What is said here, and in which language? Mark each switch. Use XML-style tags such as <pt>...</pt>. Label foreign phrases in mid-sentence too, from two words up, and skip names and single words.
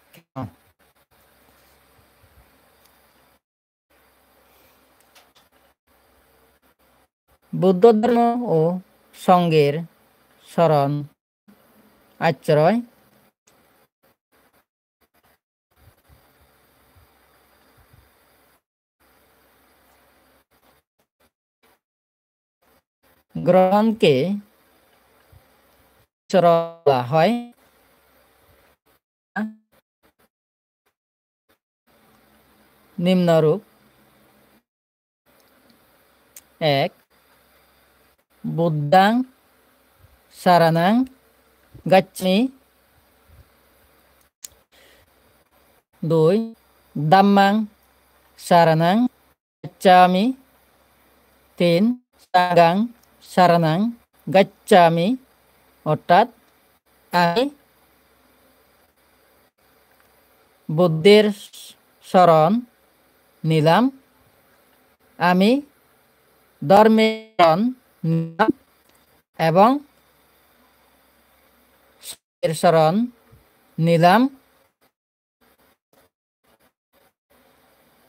<bn>বৌদ্ধ ধর্ম ও সঙ্গের শরণ আশ্রয় গ্রহণকে বলা হয়।</bn> <pi>নিম্নরূপ: 1 বুদ্ধাং শরণং গচ্ছামি। 2 dhammang শরণং গচ্ছামি। 3 sanghang শরণং গচ্ছামি,</pi> <bn>অর্থাৎ আমি বুদ্ধের শরণ নিলাম, আমি ধর্মের শরণ নিলাম এবং সঙ্গের শরণ নিলাম।</bn>